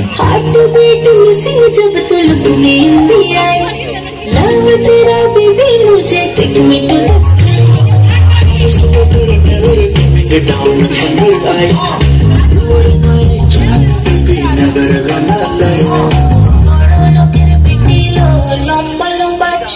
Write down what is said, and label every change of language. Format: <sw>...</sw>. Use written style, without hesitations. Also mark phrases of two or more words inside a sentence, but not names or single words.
<en>Heart beat missing जब तो look me in the eye, love तेरा baby मुझे take me to the sky, push me to the never get down from the eye, you are my child, baby never gonna lie.</en> <hi>लंबा लंबा</hi>